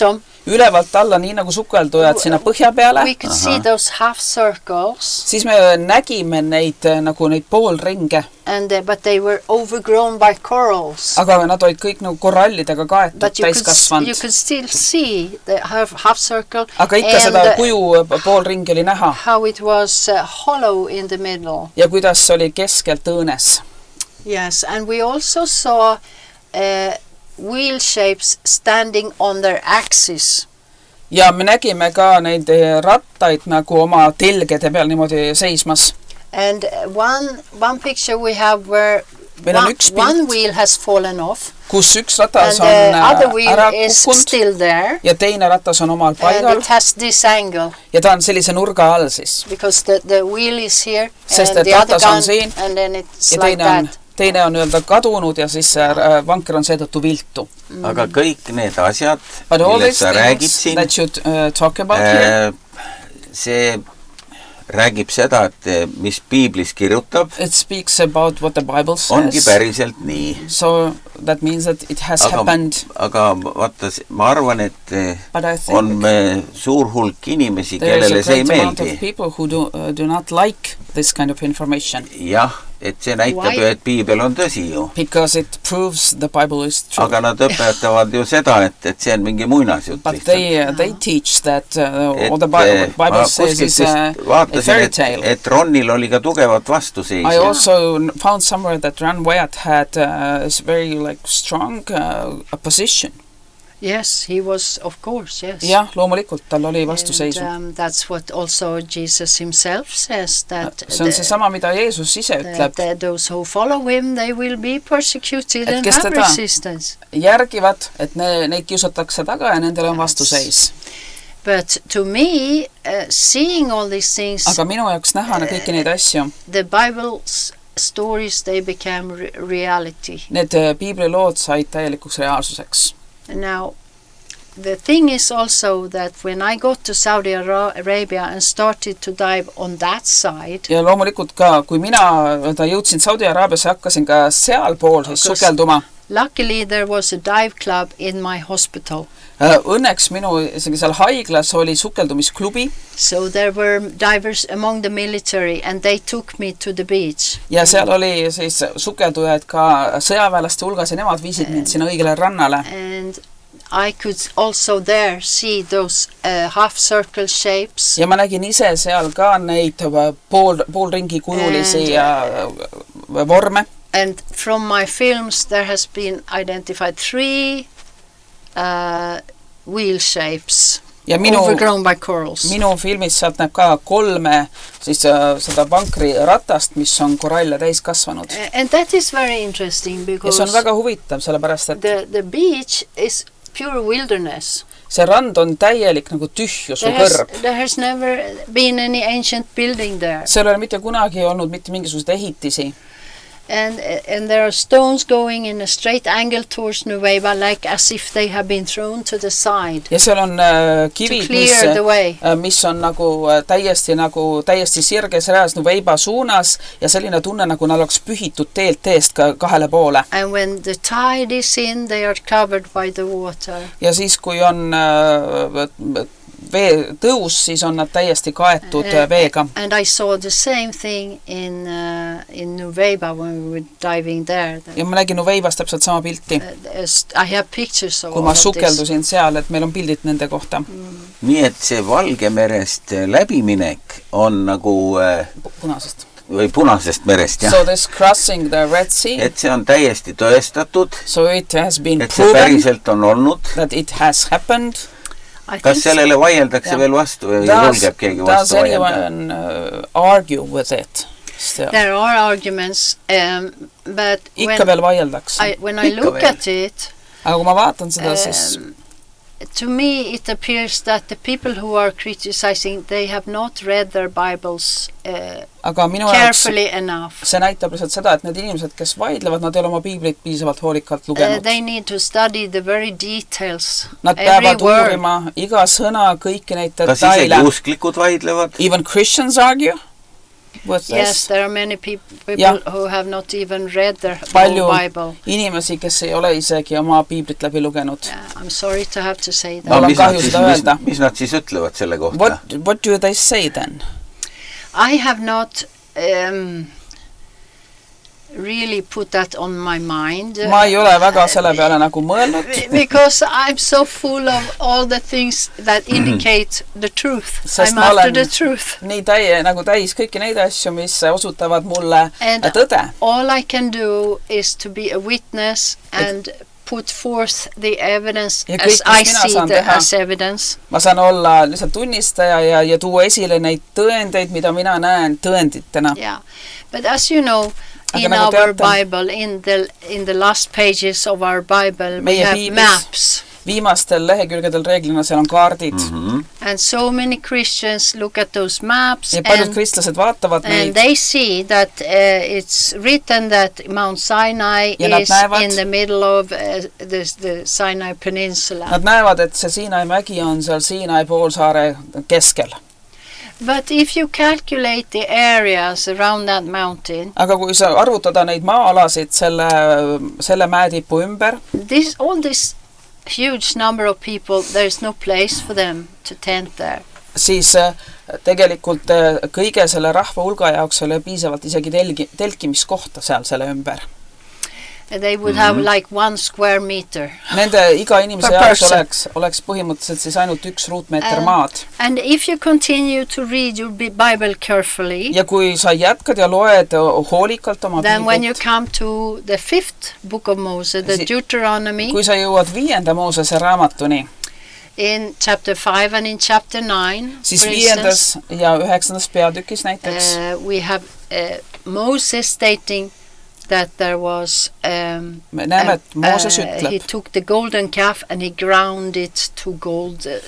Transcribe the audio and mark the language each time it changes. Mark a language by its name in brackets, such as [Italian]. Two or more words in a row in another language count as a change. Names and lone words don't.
[English] bottom, [Estonian] ülevalt alla, nii nagu sukeldujad sinna põhja peale. [English] We could see those half circles. [Estonian] Siis me nägime neid nagu neid poolringe. [English] But they were overgrown by corals. [Estonian] Aga nad olid kõik nagu korallidega kaetud, täiskasvanud. [English] You could still see the half circle. [Estonian] Aga ikka seda kuju poolringi oli näha. [English] How it was hollow in the middle. [Estonian] Ja kuidas oli keskelt õõnes. [English] Yes, and we also saw wheel shapes standing on their axis. [Estonian] Ja me nägime ka neid rattaid nagu oma telgede peal niimoodi seismas. [English] And one picture we have where one wheel has fallen off. [Estonian] Kus üks ratas on ära kukkunud ja teine ratas on omal paigal. [English] And it has this angle. [Estonian] Ja ta on sellise nurga all siis. [English] Because the wheel is here [Estonian] sest [English] and the other [Estonian] gun siin, [English] and then it's like that. [Estonian] Teine on öelda kadunud ja siis vanker on seetõttu viltu. Aga kõik need asjad, millest sa räägid siin, [English] that you talk about here, [Estonian] see räägib seda, et mis Piiblis kirjutab, [English] it speaks about what the Bible says. [Estonian] Ongi päriselt nii. [English] So that means that it has happened. [Estonian] Aga vaata, ma arvan, et on suur hulk inimesi, kellele see ei meeldi. [English] There is a great amount of people who do not like this kind of information. [Estonian] Jah, et see näitab ju, et Piibel on tõsi ju. [English] Because it proves the Bible is true. [Estonian] Aga nad õpetavad ju seda, et see on mingi muinasjutt. [English] But they teach that all the Bible says is a fairy tale. [Estonian] Et Ronil oli ka tugevat vastuseis. [English] I also found somewhere that Ron Wyatt had a very strong opposition. Yes, he was, of course, yes. [Estonian] Jah, loomulikult, tal oli vastuseisu. [English] And that's what also Jesus himself says. That [Estonian] see on seesama, mida Jeesus ise ütleb. [English] That those who follow him, they will be persecuted and have resistance. [Estonian] Järgivad, et neid kiusatakse taga ja nendel on vastuseis. [English] But to me, seeing all these things, [Estonian] aga minu jaoks näha kõiki neid asju, [English] the Bible's stories, they became reality. [Estonian] Need piiblilood said täielikuks reaalsuseks. [English] Now, the thing is also that when I got to Saudi Arabia and started to dive on that side, [Estonian] ja loomulikult ka, kui mina jõudsin Saudi Araabiasse, hakkasin ka sealpool sukelduma. [English] Luckily, there was a dive club in my hospital. [Estonian] Õnneks minu seal haiglas oli sukeldumisklubi. [English] So there were divers among the military and they took me to the beach. [Estonian] Ja seal oli siis sukeldujaid ka sõjaväelaste hulgas ja nemad viisid mind sinna õigele rannale. [English] And I could also there see those half circle shapes. [Estonian] Ja ma nägin ise seal ka neid poolringi kujulisi vorme. [English] And from my films there has been identified 3 wheel shapes overgrown by corals. [Estonian] Minu filmis sealt näeb ka 3 siis seda vankri ratast, mis on koralle täis kasvanud. [English] And that is very interesting because [Estonian] ja see on väga huvitav, sellepärast et [English] the beach is pure wilderness. [Estonian] See rand on täielik nagu tühjus või kõrb. [English] There has never been any ancient building there. [Estonian] Seal ei ole mitte kunagi olnud mitte mingisugused ehitisi. [English] And there are stones going in a straight angle towards Nueva, like as if they have been thrown to the side. [Estonian] Ja seal on kivid, mis on nagu täiesti sirges reas Nueva suunas ja selline tunne, nagu nad oleks pühitud teelt eest kahele poole. [English] And when the tide is in, they are covered by the water. [Estonian] Ja siis, kui on vee tõus, siis on nad täiesti kaetud veega. [English] And I saw the same thing in Nueva when we were diving there. [Estonian] Ja ma nägin Nuevas täpselt sama pilti. [English] I have pictures of [Estonian] kui ma sukeldusin seal, et meil on pildid nende kohta. Nii et see Valgemerest läbiminek on nagu punasest või punasest merest, jah. [English] So this crossing the Red Sea. [Estonian] Et see on täiesti tõestatud. [English] So it has been proven. [Estonian] Et see päriselt on olnud. [English] That it has happened. [Estonian] Kas sellele vaieldakse veel vastu või julgeb keegi vastu vaielda? [English] Does anyone argue with it still? There are arguments, but [Estonian] ikka veel vaieldakse. [English] When I look at it, [Estonian] aga kui ma vaatan seda, siis [English] to me it appears that the people who are criticizing, they have not read their Bibles carefully enough. [Estonian] See näitab lihtsalt seda, et need inimesed, kes vaidlevad, nad ei ole oma piiblit piisavalt hoolikalt lugenud. [English] They need to study the very details. [Estonian] Nad peavad uurima iga sõna, kõiki neid detaile. Kas isegi usklikud vaidlevad? [English] Even Christians argue. What's Yes, this? there are many people Yeah. who have not even read their [Estonian] Palju [English] whole Bible. [Estonian] inimesi, kes ei ole isegi oma piiblit läbi lugenud. [English] Yeah, I'm sorry to have to say that. [Estonian] Mul on kahju seda öelda. Mis nad siis ütlevad selle kohta? [English] What do they say then? I have not really put that on my mind. [Estonian] Ma ei ole väga selle peale nagu mõelnud. [English] Because I'm so full of all the things that indicate the truth. [Estonian] Sest [English] I'm [Estonian] ma [English] after [Estonian] olen [English] the truth. [Estonian] nii nagu täis kõiki neid asju, mis osutavad mulle [English] And [Estonian] tõde. [English] all I can do is to be a witness and put forth the evidence [Estonian] Ja [English] as [Estonian] kõik, mis [English] I [Estonian] mina see saan [English] the, [Estonian] teha. [English] as evidence. [Estonian] Ma saan olla lihtsalt tunnistaja ja tuua esile neid tõendeid, mida mina näen tõenditena. [English] Yeah. But as you know, [Estonian] Aga [English] in [Estonian] nagu [English] our [Estonian] teate, [English] Bible, in the last pages of our Bible, we [Estonian] Meie [English] have [Estonian] piiblis [English] maps. [Estonian] Viimastel lehekülgedel reeglina seal on kaardid. [English] And so many Christians look at those maps [Estonian] Ja paljud kristlased vaatavad [English] and [Estonian] neid [English] they see that it's written that Mount Sinai [Estonian] Ja nad [English] is [Estonian] näevad- [English] in the middle of the Sinai Peninsula. [Estonian] Nad näevad, et see Siinai mägi on seal Siinai poolsaare keskel. [English] But if you calculate the areas around that mountain, [Estonian] Aga kui sa arvutada neid maa-alasid selle mäetipu ümber, [English] all this huge number of people, there's no place for them to tent there. [Estonian] siis tegelikult kõige selle rahva hulga jaoks ei ole piisavalt isegi telkimiskohta seal selle ümber. [English] They would have like 1 square meter. [Estonian] Nende iga inimese [English] Per [Estonian] jaoks [English] person. [Estonian] oleks põhimõtteliselt siis ainult 1 ruutmeeter maad. [English] And if you continue to read your Bible carefully, [Estonian] Ja kui sa jätkad ja loed hoolikalt oma [English] then when you [Estonian] piiblit, [English] come to the 5th book of Moses, the Deuteronomy, [Estonian] kui sa jõuad 5. Moosese raamatuni, [English] in chapter 5 and in chapter 9, [Estonian] siis [English] for [Estonian] 5. [English] instance, [Estonian] ja 9. peatükis näiteks [English] we have Moses stating that there was [Estonian] me näeme, et Mooses [English] he [Estonian] ütleb, [English] took the golden calf and he ground it to gold